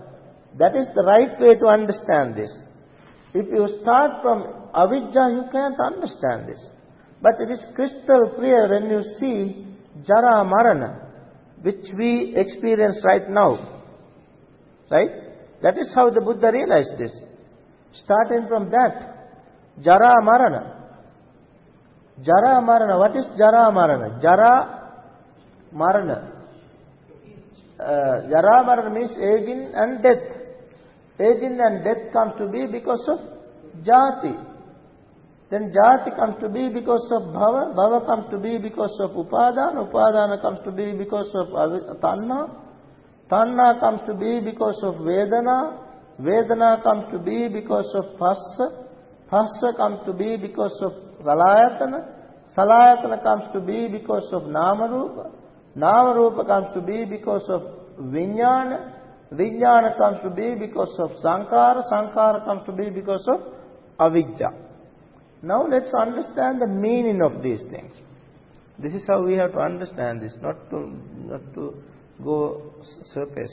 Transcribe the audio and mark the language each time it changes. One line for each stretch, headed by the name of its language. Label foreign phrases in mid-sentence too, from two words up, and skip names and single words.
English: That is the right way to understand this. If you start from avidya, you can't understand this. But it is crystal clear when you see
Pali: jara marana,
English: which we experience right now. Right? That is how the Buddha realized this. Starting from that,
Pali: jara marana. Jara marana.
English: What is
Pali: jara marana? Jara marana. Jara marana
English: means aging and death. Aging and death come to be because of jati. Then jati comes to be because of bhava. Bhava comes to be because of upadana. Upadana comes to be because of tanha. Tanha comes to be because of vedana. Vedana comes to be because of phassa. Phassa comes to be because of salayatana. Salayatana comes to be because of nama-rupa. Nama-rupa comes to be because of vijnana. Vijnana comes to be because of sankhara. Sankhara comes to be because of avidya. Now let's understand the meaning of these things. This is how we have to understand this, not to go surface.